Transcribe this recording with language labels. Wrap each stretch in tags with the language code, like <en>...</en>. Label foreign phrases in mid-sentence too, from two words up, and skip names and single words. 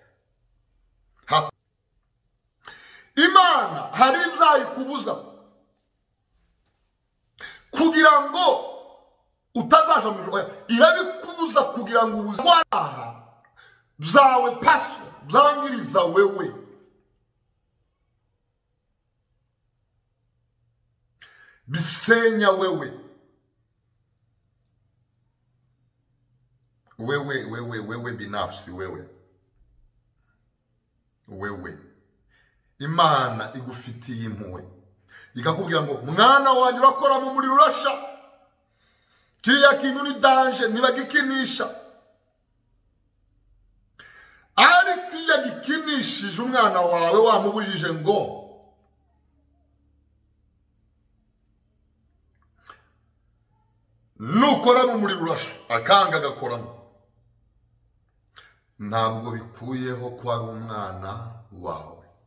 <rw>Imana hari izayikubuza kugira ngo utazaja mu ijuru. Irabikubuza kugira ngo ubuzima bwawe paso byangiriza wewe. Bisenya wewe.</rw> <sw>Wewe binafsi wewe.</sw> <rw>Imana igufitiye impuhwe. Ikakubwira ngo mwana wanjye urakora mu muriro urasha. Kiriya kintu ni danger, ntibagikinisha. Ariko iyo gikinishije umwana wawe wamubujije ngo nukora mu muriro urasha, akanga agakoramo, ntabwo bikuyeho ko ari umwana wawe.</rw>